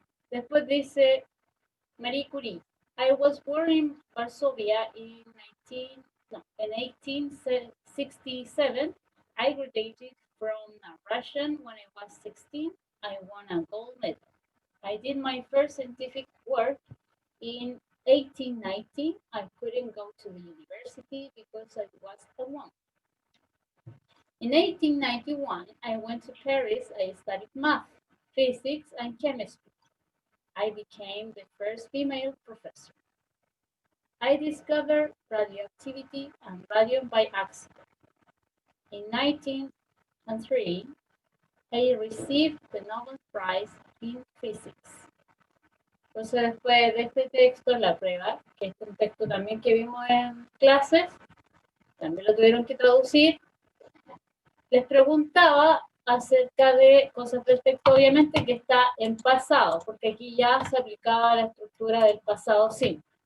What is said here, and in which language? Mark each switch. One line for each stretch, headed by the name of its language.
Spanish: Después dice Marie Curie.
English: I was born in Varsovia in 1867. I graduated from a Russian when I was 16. I won a gold medal. I did my first scientific work in 1890. I couldn't go to the university because I was alone. In 1891, I went to Paris. I studied math, physics, and chemistry. I became the first female professor. I discovered radioactivity and radium by accident. In 1903, I received the Nobel Prize in Physics.
Spanish: Entonces, después de este texto, la prueba, que es un texto también que vimos en clases, también lo tuvieron que traducir, les preguntaba acerca de cosas del texto, obviamente, que está en pasado, porque aquí ya se aplicaba la estructura del pasado simple.